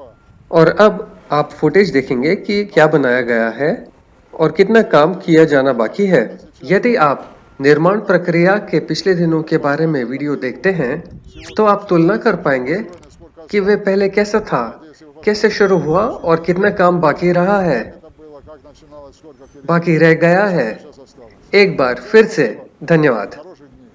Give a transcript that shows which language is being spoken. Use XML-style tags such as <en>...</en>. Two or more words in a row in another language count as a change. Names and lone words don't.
<hi>और अब आप फुटेज देखेंगे कि क्या बनाया गया है और कितना काम किया जाना बाकी है। यदि आप निर्माण प्रक्रिया के पिछले दिनों के बारे में वीडियो देखते हैं तो आप तुलना कर पाएंगे कि वे पहले कैसा था, कैसे शुरू हुआ और कितना काम बाकी रहा है,</hi> <ru>Это было, как начиналось, сколько впереди</ru> <hi>बाकी रह गया है।</hi> <ru>сейчас осталось.</ru> <hi>एक बार फिर से धन्यवाद।</hi> <ru>Хороших</ru>